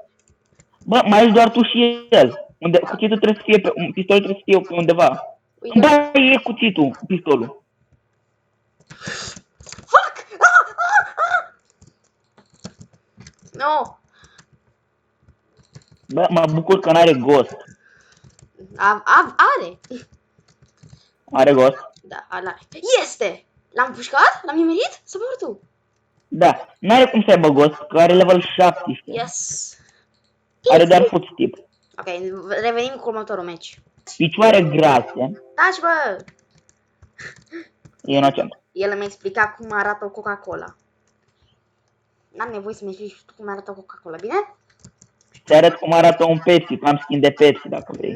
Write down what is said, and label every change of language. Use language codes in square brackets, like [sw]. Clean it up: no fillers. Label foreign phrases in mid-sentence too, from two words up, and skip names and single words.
[ro] Bă, mai ești doar tu și el. Unde cuțitul trebuie să fie pe... Pistolul trebuie să fie pe undeva. Uite. Bă, e cuțitul, pistolul. [en] Fuck! No! [ro] Bă, mă bucur că n-are ghost. Are! Are ghost? Da, are. Este! L-am pușcat? L-am nimerit? Să mor tu! Da, n-are cum să aibă ghost, că are level 17. [en] Yes! [ro] Are doar footstep. Ok, revenim cu următorul match. Picioare grase. Taci, bă! E inocent. El mi-a explicat cum arată o Coca-Cola. N-am nevoie să-mi explici tu cum arată o Coca-Cola, bine? Te arăt cum arată un Pepsi, că am skin de Pepsi, dacă vrei.